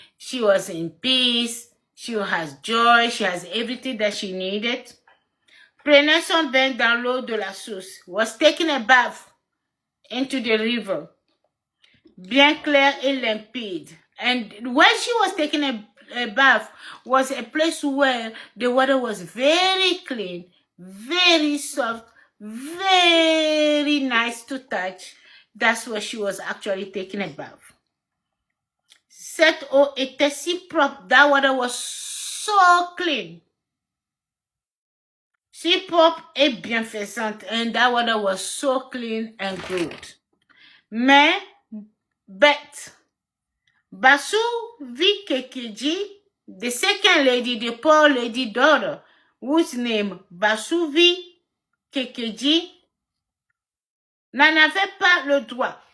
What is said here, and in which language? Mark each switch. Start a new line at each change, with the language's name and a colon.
English: She was in peace. She has joy. She has everything that she needed.
French: Prenait son bain dans l'eau de la source.
English: Was taking a bath into the river.
French: Bien clair et limpide.
English: And when she was taking a bath was a place where the water was very clean, very soft, very nice to touch. That's where she was actually taking a bath.
French: Cette eau était si propre.
English: That water was so clean.
French: Si propre et bienfaisante.
English: And that water was so clean and good. Mais, Basu vit Kekiji, the second lady, the poor lady daughter, whose name Basuvi Kekeji,
French: n'en avait pas le droit.